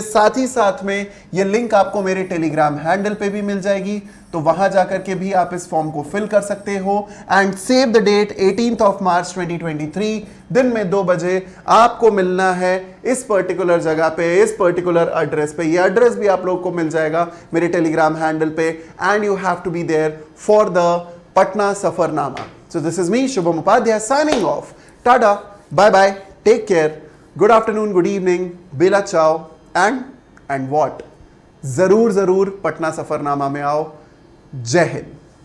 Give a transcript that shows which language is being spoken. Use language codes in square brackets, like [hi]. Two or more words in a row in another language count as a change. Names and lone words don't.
[hi] साथ ही साथ में ये लिंक आपको मेरे टेलीग्राम हैंडल पे भी मिल जाएगी, तो वहां जाकर के भी आप इस फॉर्म को फिल कर सकते हो। [en] And save the date [hi] 18th of March 2023 दिन में 2 बजे आपको मिलना है इस पर्टिकुलर जगह पे, इस पर्टिकुलर एड्रेस पे। ये एड्रेस भी आप लोगों को मिल जाएगा मेरे टेलीग्राम हैंडल पे। [en] And you have to be there for the पटना सफरनामा। So this is me, Shubham Upadhyay, signing off. Tada, bye bye, take care, good afternoon, good evening, bela ciao, and what? [hi] जरूर पटना सफरनामा में आओ। जय हिंद।